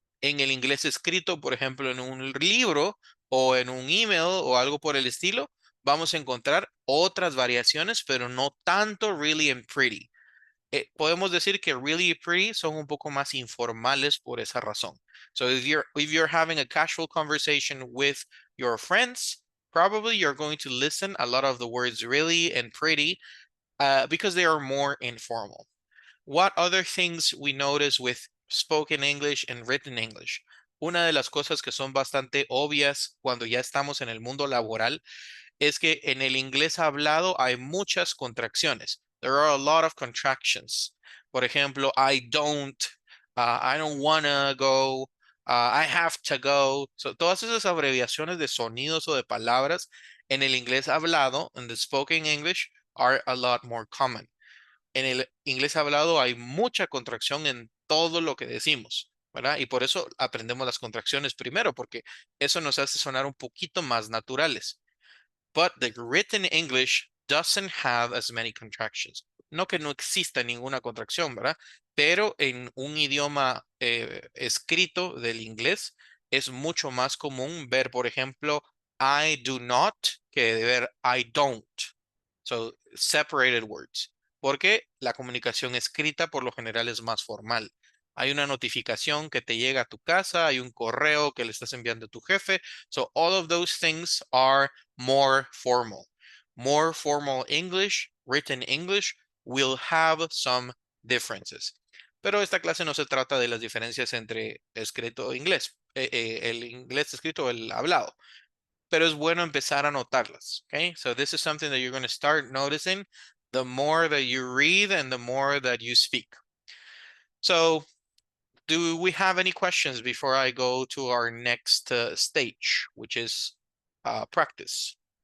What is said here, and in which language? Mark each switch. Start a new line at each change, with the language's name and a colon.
Spanish: En el inglés escrito, por ejemplo, en un libro o en un email o algo por el estilo, vamos a encontrar otras variaciones, pero no tanto
English: really and pretty.
Spanish: Podemos decir que really y pretty son un poco más informales por esa razón.
English: So if you're having a casual conversation with your friends, probably you're going to listen a lot of the words really and pretty because they are more informal. What other things we notice with spoken English and written English?
Spanish: Una de las cosas que son bastante obvias cuando ya estamos en el mundo laboral es que en el inglés hablado hay muchas contracciones.
English: There are a lot of contractions.
Spanish: Por ejemplo,
English: I don't wanna go, I have to go.
Spanish: So, todas esas abreviaciones de sonidos o de palabras en el inglés hablado,
English: in the spoken English, are a lot more common.
Spanish: En el inglés hablado hay mucha contracción en todo lo que decimos, ¿verdad? Y por eso aprendemos las contracciones primero, porque eso nos hace sonar un poquito más naturales.
English: But the written English doesn't have as many contractions.
Spanish: No que no exista ninguna contracción, ¿verdad? Pero en un idioma escrito del inglés es mucho más común ver, por ejemplo,
English: I do not
Spanish: que de ver
English: I don't. So, separated words.
Spanish: Porque la comunicación escrita por lo general es más formal. Hay una notificación que te llega a tu casa, hay un correo que le estás enviando a tu jefe.
English: So, all of those things are more formal. More formal English, written English, will have some differences.
Spanish: Pero esta clase no se trata de las diferencias entre escrito e inglés, el inglés escrito o el hablado. Pero es bueno empezar a notarlas.
English: Okay, so this is something that you're going to start noticing the more that you read and the more that you speak. So, do we have any questions before I go to our next stage, which is practice?